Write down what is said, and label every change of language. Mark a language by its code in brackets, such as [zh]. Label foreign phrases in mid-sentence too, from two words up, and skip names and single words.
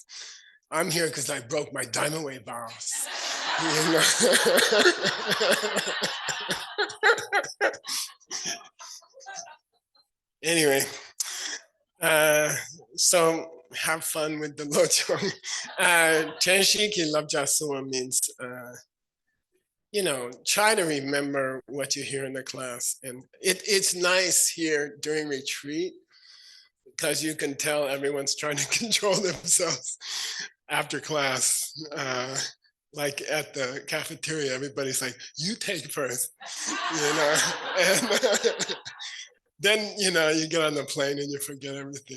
[en] I'm here because I broke my diamond way vows. Anyway, so have fun with the Lojong. Tenshi ki labjasua means, try to remember what you hear in the class. And it's nice here during retreat because you can tell everyone's trying to control themselves after class. Like at the cafeteria, everybody's like, you take first, and then, you get on the plane and you forget everything.